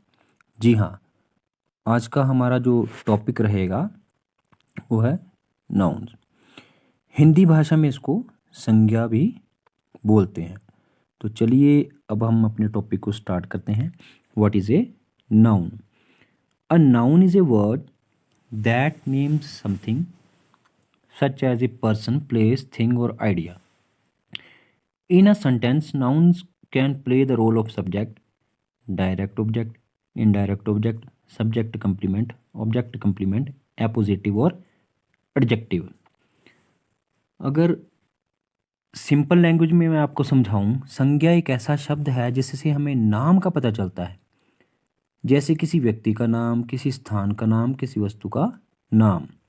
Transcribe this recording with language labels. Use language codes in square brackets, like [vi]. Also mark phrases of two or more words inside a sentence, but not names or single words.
[hi] जी हाँ, आज का हमारा जो टॉपिक रहेगा वो है नाउन्स। हिंदी भाषा में इसको संज्ञा भी बोलते हैं। तो चलिए अब हम अपने टॉपिक को स्टार्ट करते हैं। [en] What is a noun? A noun is a word that names something such as a person, place, thing, or idea. In a sentence, nouns can play the role of subject, direct object, indirect object, subject complement, object complement, appositive और adjective. [hi] अगर [en] simple language [hi] में मैं आपको समझाऊं, संज्ञा एक ऐसा शब्द है जिससे हमें नाम का पता चलता है, जैसे किसी व्यक्ति का नाम, किसी स्थान का नाम, किसी वस्तु का नाम।